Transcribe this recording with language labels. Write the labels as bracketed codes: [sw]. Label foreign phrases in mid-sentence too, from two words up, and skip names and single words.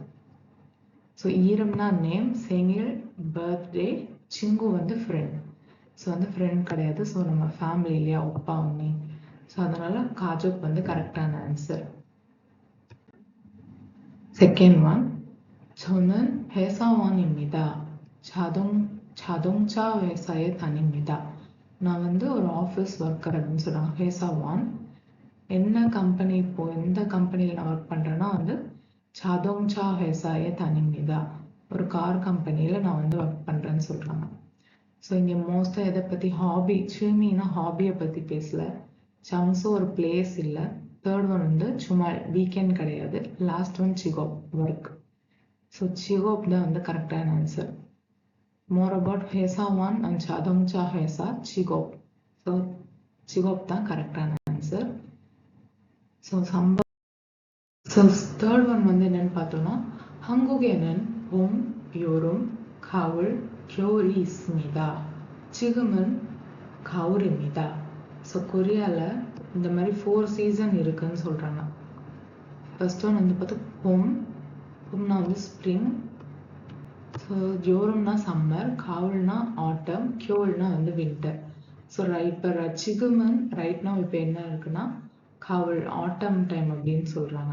[ta] ஸோ ஈரம்னா நேம், செங்கில் பர்த்டே, சிங்கு வந்து ஃப்ரெண்ட். ஸோ வந்து ஃப்ரெண்ட் கிடையாது. ஸோ நம்ம ஃபேமிலி இல்லையா, ஒப்பா ஒன்னி. ஸோ அதனால காஜோக் வந்து கரெக்டான ஆன்சர். [en] second one [ko] 저는 회사원입니다. 자동차 회사에 다닙니다. [ta] நான் வந்து ஒரு [en] office worker [ta] அப்படின்னு சொல்கிறாங்க. 회사원. என்ன கம்பெனி, இப்போ எந்த கம்பெனியில் நான் ஒர்க் பண்ணுறேன்னா வந்து [ko] 자동차 회사에 다닙니다. [ta] ஒரு கார் கம்பெனியில் நான் வந்து ஒர்க் பண்ணுறேன்னு சொல்கிறாங்க. ஸோ இங்கே மோஸ்ட்டாக எதை பற்றி, ஹாபி, ஸ்விம்மிங்னா ஹாபியை பற்றி பேசல. சாங்ஸும் ஒரு பிளேஸ் இல்லை. [en] third one [ta] வந்து சும்மா வீக்கெண்ட் கிடையாது. [en] last one [ta] சிகோப், ஒர்க். ஸோ சிகோப் தான் வந்து கரெக்டான ஆன்சர். [en] More about 회사원 and [ko] 자동차 회사 직업. [ta] So 직업 தான் கரெக்டான ஆன்சர். ஸோ [en] third one [ta] வந்து என்னன்னு பார்த்தோம்னா [ko] 한국에는 봄, 여름, 가을, 겨울이 있습니다. 지금은 가을입니다. [ta] ஸோ கொரியாவில் இந்த மாதிரி 4 சீசன் இருக்குன்னு சொல்கிறாங்க. [en] first one [ta] வந்து பார்த்தா பொம்னா வந்து ஸ்ப்ரிங், ஸோ யோரம்னா சம்மர், காவல்னா ஆட்டம், கியோல்னா வந்து வின்டர். ஸோ இப்போ சிகுமன் [en] right now [ta] இப்போ என்ன இருக்குன்னா காவல் [en] autumn time [ta] அப்படின்னு சொல்கிறாங்க.